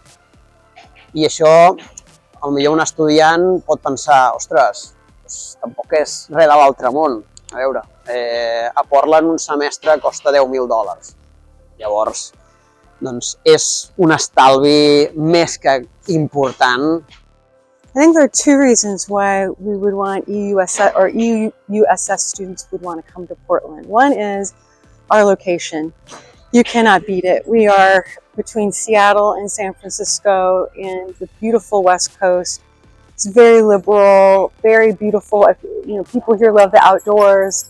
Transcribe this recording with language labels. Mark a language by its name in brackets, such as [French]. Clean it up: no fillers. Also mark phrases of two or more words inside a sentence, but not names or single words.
[Catalan] I això, potser un estudiant pot pensar, ostres, tampoc és res de l'altre món. A veure, a Portland un semestre costa $10.000. Llavors, doncs és un estalvi més que important. [English] I think there are 2 reasons why we would want EUSS or EUSS students would want to come to Portland. One is our location. You cannot beat it. We are between Seattle and San Francisco in the beautiful West Coast. It's very liberal, very beautiful. People here love the outdoors.